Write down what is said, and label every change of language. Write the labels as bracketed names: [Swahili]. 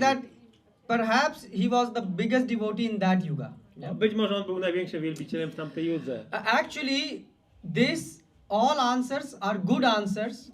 [English] that perhaps he was the biggest devotee in that yuga. [Polish] być może on był największym wielbicielem w tamtej judze. [English] Actually, this all answers are good answers,